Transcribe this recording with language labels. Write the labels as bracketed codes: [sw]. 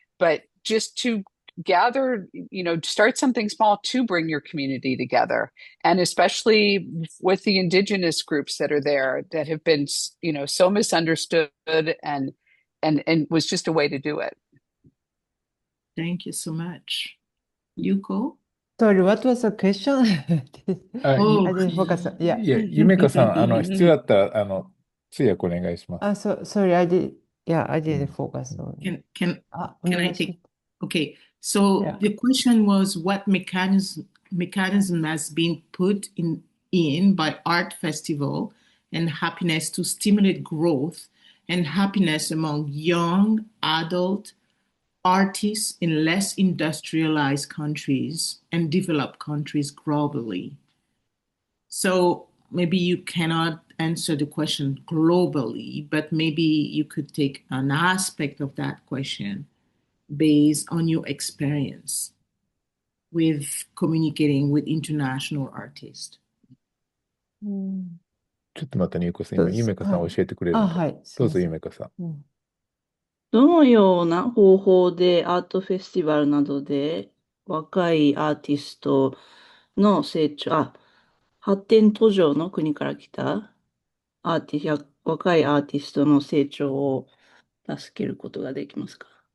[en] But just to gather, start something small to bring your community together, and especially with the indigenous groups that are there that have been, so misunderstood, and was just a way to do it. Thank you so much. Yuko? Sorry, what was the question? Oh. I didn't focus. Yeah. [ja] いや、ゆめかさん、必要だったら、通訳お願いします。 [en] Sorry, I didn't focus on. Can I take? Okay, so Yeah. the question was what mechanism has been put in by Art Festival and Happiness to stimulate growth and happiness among young, adult artists in less industrialized countries and developed countries globally. So maybe you cannot answer the question globally, but maybe you could take an aspect of that question based on your experience with communicating with international artists. [ja] ちょっと待ってね、ゆうこさん。今、ゆめかさん教えてくれるのか。はい。どうぞ、ゆめかさん。どのような方法でアートフェスティバルなどで若いアーティストの成長、発展途上の国から来た若いアーティストの成長を助けることができますか？